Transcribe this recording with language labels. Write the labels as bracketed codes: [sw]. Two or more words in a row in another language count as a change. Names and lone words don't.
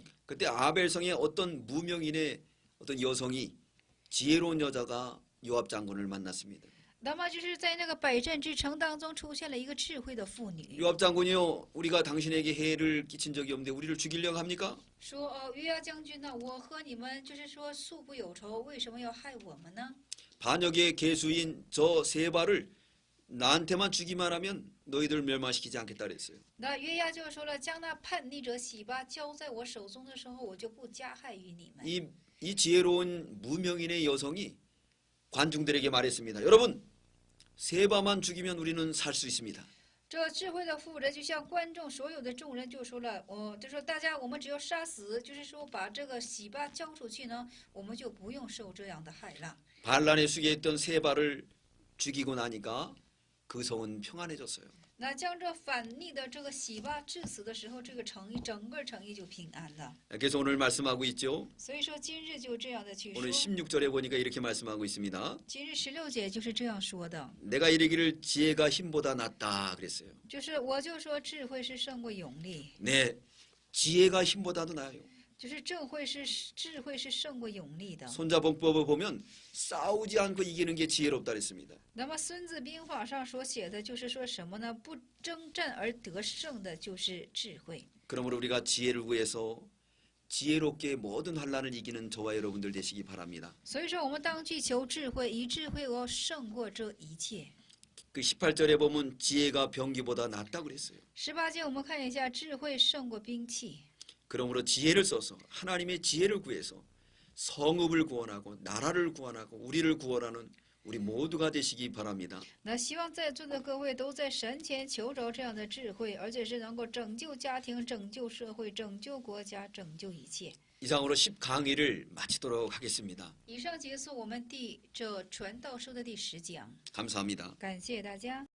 [ko] 그때 아벨 성에 어떤 무명인의 어떤 여성이 지혜로운 여자가 요압 장군을 만났습니다. [zh] 那么就是在那个摆阵之城当中出现了一个智慧的妇女， [ko] 요압 장군이요, 우리가 당신에게 해를 끼친 적이 없는데 우리를 죽이려고 합니까? [zh] 说约押将军呢，我和你们就是说素不有仇，为什么要害我们呢？ [ko] 반역의 계수인 저 세 발을 나한테만 주기만 하면 너희들 멸망시키지 않겠다 그랬어요. [zh] 那约押就说了，将那叛逆者洗巴交在我手中的时候，我就不加害于你们。 [ko] 이 지혜로운 무명인의 여성이 관중들에게 말했습니다. 여러분, 세바만 죽이면 우리는 살 수 있습니다. [zh] 这智慧的妇人就向观众所有的众人就说了，就说大家我们只要杀死，就是说把这个洗巴交出去呢，我们就不用受这样的害了。 [ko] 반란의 숙에 있던 세바를 죽이고 나니까 그 성은 평안해졌어요. [zh] 那将这反逆的这个洗巴致死的时候，这个整个城邑就平安了。 [ko] 그래서 오늘 말씀하고 있죠. [zh] 所以说今日就这样的去 [ko] 오늘 [zh] 说， [ko] 16절에 보니까 이렇게 말씀하고 있습니다. [zh] 今日16节就是这样说的， [ko] 내가 이르기를 지혜가 힘보다 낫다 그랬어요. [zh] 就是我就说智慧是胜过勇力， [ko] 네, 지혜가 힘보다도 나아요. [zh] 就是智慧是胜过勇力的。 [ko] 손자봉법을 보면 싸우지 않고 이기는 게 지혜롭다 그랬습니다. [zh] 那么《孙子兵法》上所写的就是说什么呢？不征战而得胜的就是智慧。 [ko] 그러므로 우리가 지혜를 구해서 지혜롭게 모든 환란을 이기는 저와 여러분들 되시기 바랍니다. [zh] 所以说，我们当去求智慧，以智慧而胜过这一切。 [ko] 그 18절에 보면 지혜가 병기보다 낫다고 그랬어요. [zh] 18节我们看一下，智慧胜过兵器。 [ko] 그러므로 지혜를 써서 하나님의 지혜를 구해서 성읍을 구원하고 나라를 구원하고 우리를 구원하는 우리 모두가 되시기 바랍니다. [zh] 那希望在座的各位都在神前求着这样的智慧，而且是能够拯救家庭、拯救社会、拯救国家、拯救一切。 [ko] 이상으로 10강의를 마치도록 하겠습니다. [zh] 以上结束我们这传道书的第10讲， [ko] 감사합니다. [zh] 感谢大家。